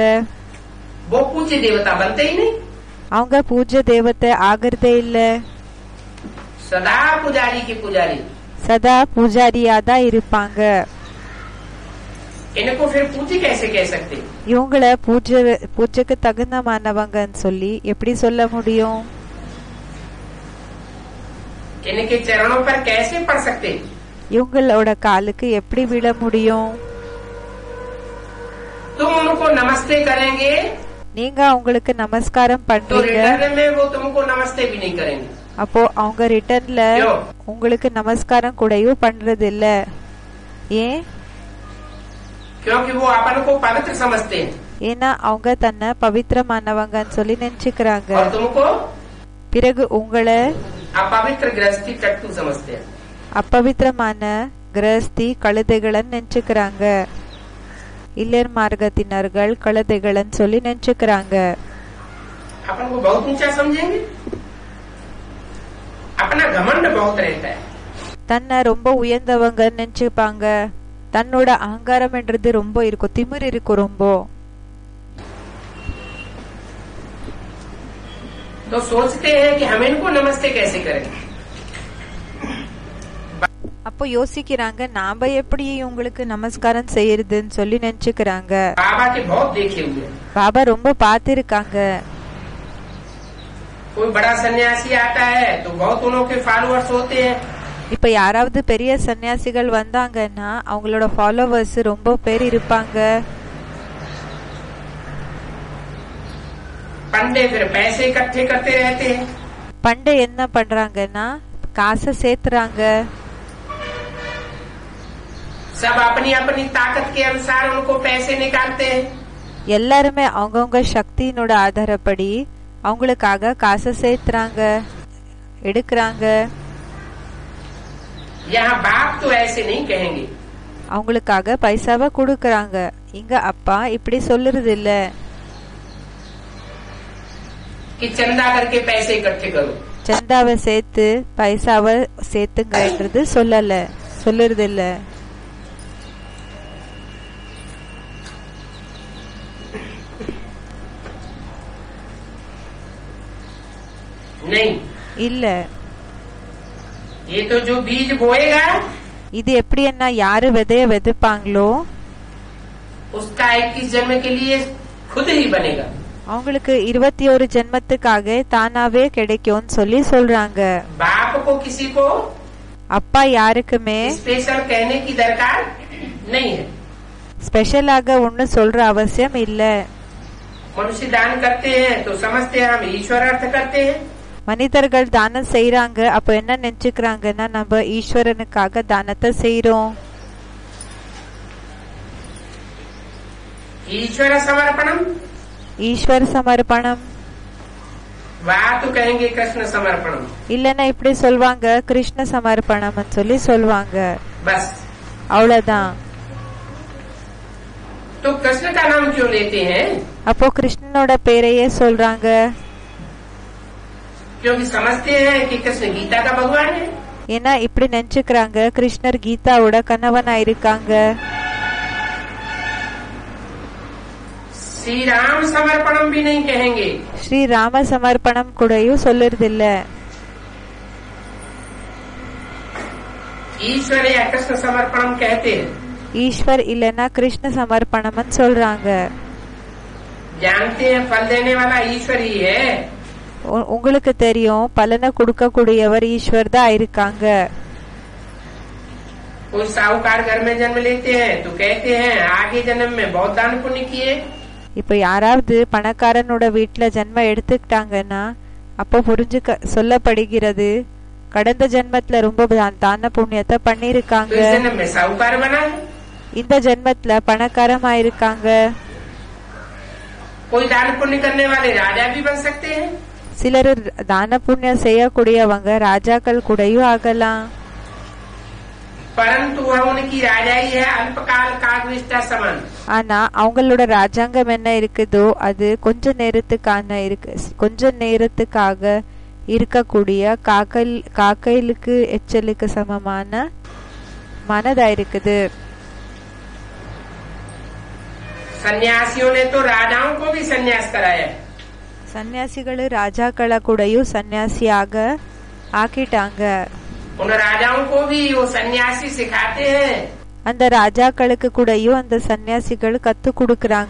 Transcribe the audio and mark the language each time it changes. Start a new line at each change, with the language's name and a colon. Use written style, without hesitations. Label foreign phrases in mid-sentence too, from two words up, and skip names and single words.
Hindi: वो पूज्य देवता बनते ही नहीं.
Tamil: அவங்க பூஜை தேவத்தை ஆகிறதே இல்ல.
Hindi: सदा पुजारी की पुजारी.
Tamil: சதா பூஜாரியா தான் இருப்பாங்க.
Hindi: इनको फिर पूजी कैसे कह सकते?
Tamil: இவங்கள பூஜைக்கு தகுந்தமானவங்கன்னு சொல்லி எப்படி சொல்ல முடியும்?
Hindi: इनके चरणों पर कैसे पड़ सकते?
Tamil: இவங்களோட காலுக்கு எப்படி விழ முடியும்?
Hindi: तुम उनको नमस्ते करेंगे
Tamil: நீங்க அவங்களுக்கு நமஸ்காரம்
Hindi: तो
Tamil: பண்றீங்க.
Hindi: रिटर्न में वो तुमको नमस्ते भी नहीं करेंगे.
Tamil: அப்போ அவங்க ரிட்டர்ன்ல உங்களுக்கு நமஸ்காரம் கூடயும் பண்றது இல்ல. ஏன்?
Hindi: क्योंकि वो अपन को पवित्र समझते हैं.
Tamil: ஏன்னா அவங்க தன்னை பவித்திரமானவங்கன்னு சொல்லி நினைச்சுக்கிறாங்க.
Hindi: और तुमको
Tamil: பிறகு உங்களை
Hindi: अपवित्र गृहस्थी टट्टू समझते हैं।
Tamil: அப்பவித்திரமான கிரஸ்தி கழுதைகளன்னு நினைச்சுக்கிறாங்க. இல்லர் மார்க்கத்தினர்கள் கழுதைகளன்னு சொல்லி நினைச்சுக்கிறாங்க.
Hindi: अपन को बहुत ऊंचा समझेंगे, अपना घमंड बहुत रहता है।
Tamil: தன்னை ரொம்ப உயர்ந்தவங்க நினைச்சுப்பாங்க. தன்னோட அகங்காரம் என்றது ரொம்ப இருக்கும், திமிர் இருக்கும் ரொம்ப.
Hindi: तो सोचते हैं कि हम इनको नमस्ते कैसे करें।
Tamil: அப்போ யோசிக்கிறாங்க நாம எப்படி உங்களுக்கு நமஸ்காரம் செய்யறதுன்னு சொல்லி நினைச்சுக்கிறாங்க.
Hindi: बाबा के बहुत देखे हुए हैं।
Tamil: பாபா ரொம்ப பார்த்திருக்காங்க.
Hindi: कोई बड़ा सन्यासी आता है तो बहुत उन्हों के फॉलोअर्स होते हैं।
Tamil: இப்ப யாராவது பெரிய சன்னியாசிகள் வந்தாங்கன்னா அவங்களோட ஃபாலோவர்ஸ் ரொம்ப பேர் இருப்பாங்க.
Hindi: पंडे फिर पैसे इकट्ठे करते रहते हैं।
Tamil: பண்டை என்ன பண்றாங்கன்னா காசை சேர்த்துறாங்க.
Hindi: सब अपनी अपनी ताकत के अनुसार उनको पैसे निकालते हैं।
Tamil: எல்லாருமே அவங்கவுங்க சக்தியினோட ஆதாரப்படி அவங்களுக்காக காசை சேர்த்துறாங்க, எடுக்கிறாங்க.
Hindi: यहाँ बाप तो ऐसे नहीं कहेंगे।
Tamil: அவங்களுக்காக பைசாவை கொடுக்கறாங்க. இங்க அப்பா இப்படி சொல்லுறது இல்ல
Hindi: कि चंदा करके पैसे इकट्ठे करो।
Tamil: சந்தாவை சேர்த்து பைசாவை சேர்த்துங்கன்றது சொல்லுறது இல்ல.
Hindi: नहीं,
Tamil: இல்ல.
Hindi: ये तो जो बीज बोएगा
Tamil: இது எப்படி என்ன யாரு விதைய விதைப்பாங்களோ
Hindi: उसका 21 जन्म के लिए खुद ही बनेगा।
Tamil: அவங்களுக்கு 21 ஜென்மத்துக்காக தானாவே கிடைக்கும்னு சொல்லி சொல்றாங்க.
Hindi: बाप को किसी को
Tamil: அப்பா யாருக்குமே
Hindi: स्पेशल कहने की दरकार नहीं है।
Tamil: ஸ்பெஷலாக ஒண்ணு சொல்ற அவசியம் இல்ல.
Hindi: मनुष्य दान करते हैं तो समझते हैं हम ईश्वर अर्थ करते हैं।
Tamil: மனிதர்கள் தானம் செய்யறாங்க, அப்ப என்ன நினைச்சுக்கிறாங்கன்னா நம்ம ஈஸ்வரனுக்காக தானத்தை செய்யறோம்.
Hindi: ईश्वर समर्पणम,
Tamil: ஈஸ்வர சமர்ப்பணம்
Hindi: वाह तो कहेंगे कृष्ण समर्पणम।
Tamil: இல்லன்னா இப்படி சொல்வாங்க கிருஷ்ண சமர்ப்பணம் சொல்லி சொல்வாங்க.
Hindi: बस
Tamil: அவ்வளவுதான்.
Hindi: तो कृष्ण का नाम क्यों लेते हैं?
Tamil: அப்போ கிருஷ்ணனோட பேரையே சொல்றாங்க.
Hindi: क्योंकि समझते हैं कि कृष्ण गीता का भगवान है।
Tamil: ஏன்னா இப்படி நினைச்சுக்கிறாங்க கிருஷ்ணர் கீதாவோட கணவனா இருக்காங்க.
Hindi: श्री राम समर्पणम भी नहीं कहेंगे।
Tamil: ஸ்ரீ ராம சமர்ப்பணம் கூடயும் சொல்லுறது இல்ல.
Hindi: ईश्वर या कृष्ण समर्पणम कहते हैं।
Tamil: ஈஸ்வர் இல்லன்னா கிருஷ்ண சமர்ப்பணம் சொல்றாங்க.
Hindi: जानते हैं फल देने वाला ईश्वर ही है।
Tamil: உங்களுக்கு தெரியும் பலனை கொடுக்க கூடியவர் ஈஸ்வர் தான் இருக்காங்க.
Hindi: कोई साहूकार घर में जन्म लेते हैं तो कहते हैं आगे जन्म में बहुत दान पुण्य किए।
Tamil: இப்ப யாராவது பணக்காரனோட வீட்டுல ஜென்மம் எடுத்துக்கிட்டாங்கன்னா அப்போ சொல்லப்படுகிறது கடந்த ஜென்மத்துல ரொம்ப தான புண்ணியத்தை பண்ணிருக்காங்க,
Hindi: तो इस जन्म में साहूकार बना है।
Tamil: இந்த ஜென்மத்துல பணக்காரமாயிருக்காங்க.
Hindi: कोई दान पुण्य करने वाले राजा भी बन सकते हैं।
Tamil: சிலர் தான புண்ணியம் செய்யக்கூடியவங்க ராஜாக்கள் கூடயும் ஆகலாம்.
Hindi: परंतु वह उनकी राजाई है अल्पकाल कागविष्टा समान।
Tamil: ஆனா அவங்களோட ராஜாங்கம் என்ன இருக்குதோ அது கொஞ்ச நேரத்துக்காக இருக்கக்கூடிய காக்கைலுக்கு எச்சலுக்கு சமமான மனதா இருக்குது.
Hindi: सन्यासियों ने तो राजाओं को भी सन्यास कराया।
Tamil: சன்னியாசிகள் ராஜாக்களை கூடயும் சன்னியாசியாக ஆக்கிட்டாங்க.
Hindi: उन राजाओं को भी वो सन्यासी सिखाते हैं।
Tamil: அந்த ராஜாக்களுக்கு கூடயும் அந்த சன்னியாசிகள் கத்து கொடுக்கறாங்க.